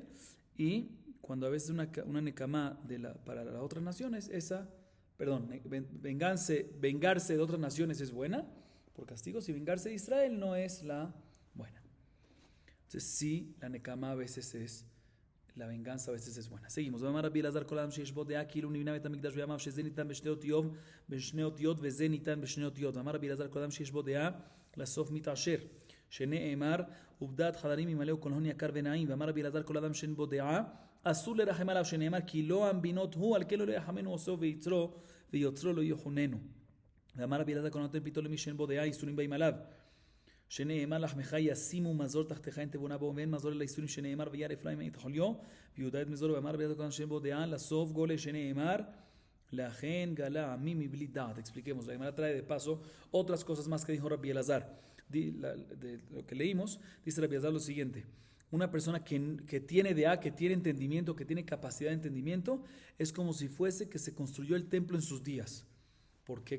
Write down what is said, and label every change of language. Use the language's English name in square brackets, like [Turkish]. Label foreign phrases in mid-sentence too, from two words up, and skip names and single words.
[Spanish] Y cuando a veces una Nekama para las otras naciones, vengarse de otras naciones es buena por castigos, y vengarse de Israel no es la buena. Entonces sí, la Nekama a veces es la venganza, a veces es buena. Seguimos. [Hebrew] ואמר רבי אלעזר כל אדם שיש בו דעה כאילו נבנה בית המקדש בימיו שזה ניתן בשני אותיות וזה ניתן בשני אותיות. ואמר רבי אלעזר כל אדם שיש בו דעה לסוף מתעשר שנאמר ובדעת חדרים ימלאו כל הון יקר ונעים. ואמר רבי אלעזר כל אדם שאין בו דעה אסור לרחם עליו שנאמר כי לא המבינות הוא על כן לא יחמנו עושו ויוצרו לא יחוננו. ואמר רבי אלעזר כל נותן פיתו למי שאין בו דעה איסורים באים עליו שנאמר לחמך ישימו מזור תחתיך אין תבונה בו ואין מזור אלא איסורים שנאמר וירא אפרים אין תחוליו ויהודה את מזורו. ואמר רבי אלעזר כל אדם שאין בו דעה לסוף גולה שנאמר לכן גלה עמי מבלי דעת. [Spanish] Expliquemos, la Gemara trae de paso otras cosas más que dijo Rabbi Elazar. De lo que leímos, dice Rabbi Elazar lo siguiente: una persona que tiene dea, que tiene entendimiento, que tiene capacidad de entendimiento, es como si fuese que se construyó el templo en sus días. ¿Por qué?